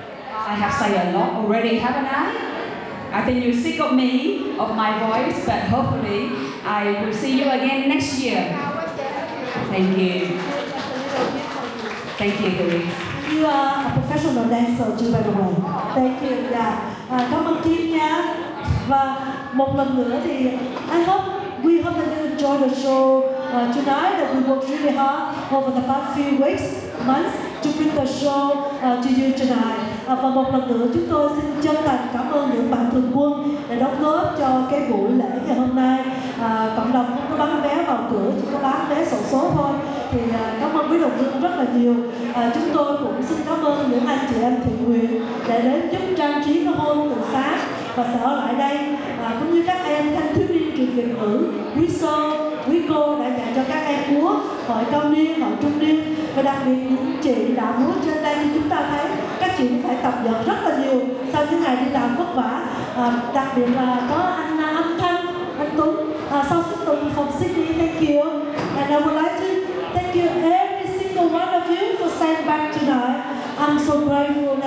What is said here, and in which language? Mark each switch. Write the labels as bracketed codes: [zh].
[en] I have said a lot already, haven't I? I think you're sick of me, of my voice, but hopefully I will see you again next year. Thank you. Thank you, Louise. You are a professional dancer too, by the way. Thank you. Yeah. [vi] Cảm ơn Kim nha. Và một lần nữa thì [en] we hope that you enjoy the show tonight. That we worked really hard over the past few weeks, months to bring the show to you tonight. [vi] Và một lần nữa chúng tôi xin chân thành cảm ơn những bạn thường quân đã đóng góp cho cái buổi lễ ngày hôm nay. Cộng đồng không có bán vé vào cửa, chỉ có bán vé xổ số thôi. Thì cảm ơn quý đồng hương rất là nhiều. Chúng tôi cũng xin cảm ơn những anh chị em thiện nguyện để đến giúp trang trí cái hôn từ sáng và sẽ ở lại đây, cũng như các em thanh thiếu niên trường Việt ngữ, quý sơ, quý cô đã dạy cho các em múa hội cao niên, hội trung niên, và đặc biệt những chị đã múa trên đây thì chúng ta thấy các chị cũng phải tập luyện rất là nhiều sau những ngày đi làm vất vả. Đặc biệt là có anh âm thanh, anh Tuấn, sau Tuấn [en] from Sydney, thank you. And I would like to thank you every single one of you for staying back tonight. I'm so grateful